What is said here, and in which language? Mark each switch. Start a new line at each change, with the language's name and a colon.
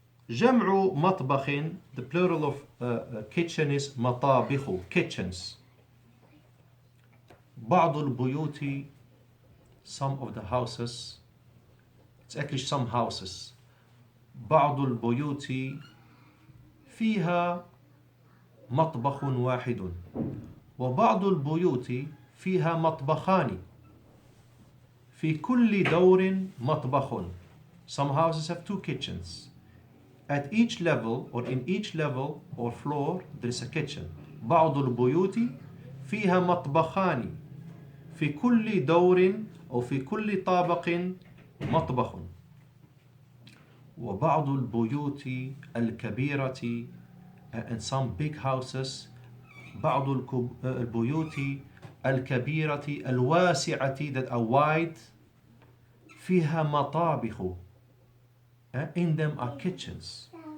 Arabic: جمع مطبخ,
English: the plural of kitchen is مطابخ, kitchens.
Arabic: بعض البيوت,
English: some of the houses, it's actually some houses.
Arabic: بعض البيوت فيها مطبخ واحد, وبعض البيوت فيها مطبخان. في كل دور مطبخ.
English: Some houses have two kitchens. At each level, or in each level or floor, there is a kitchen.
Arabic: بعض البيوت فيها مطبخان. في كل دور أو في كل طابق مطبخ. وبعض البيوت الكبيرة,
English: and some big houses,
Arabic: بعض البيوت الكبيرة الواسعة,
English: that are wide,
Arabic: فيها مطابخ,
English: in them are kitchens.